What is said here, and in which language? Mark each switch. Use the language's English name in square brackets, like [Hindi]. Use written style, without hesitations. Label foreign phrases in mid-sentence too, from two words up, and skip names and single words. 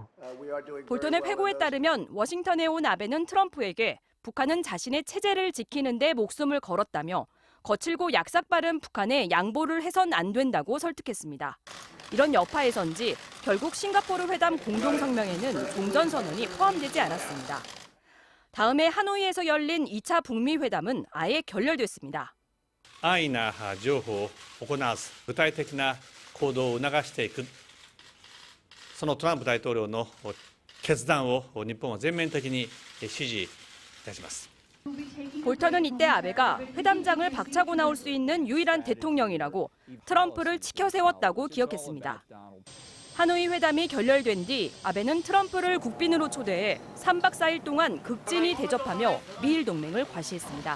[Korean] 볼턴의 회고에 따르면 워싱턴에 온 아베는 트럼프에게 북한은 자신의 체제를 지키는 데 목숨을 걸었다며 거칠고 약삭빠른 북한에 양보를 해선 안 된다고 설득했습니다. 이런 여파에선지 결국 싱가포르 회담 공동성명에는 종전선언이 포함되지 않았습니다. 다음해 하노이에서 열린 2차 북미 회담은 아예 결렬됐습니다. [Japanese] 安易な譲歩を行わず具体的な行動を促していくそのトランプ大統領の決断を日本は全面的に支持いたします。 [Korean] 볼턴은 이때 아베가 회담장을 박차고 나올 수 있는 유일한 대통령이라고 트럼프를 치켜 세웠다고 기억했습니다. 하노이 회담이 결렬된 뒤 아베는 트럼프를 국빈으로 초대해 3박 4일 동안 극진히 대접하며 미일 동맹을 과시했습니다.